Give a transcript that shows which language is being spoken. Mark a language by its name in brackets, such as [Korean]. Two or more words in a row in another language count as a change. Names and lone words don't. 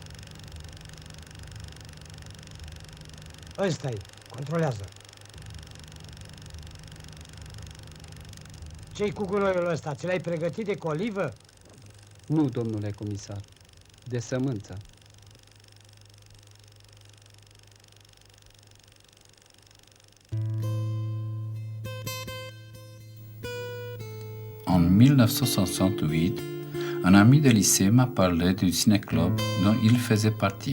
[Romanian] Ăsta-i, controlează. Ce-i cu gunoiul ăsta? Ți l-ai pregătit de colivă? Nu, domnule comisar, de sămânță. [French] En 1968, un ami de lycée m'a parlé du ciné-club dont il faisait partie.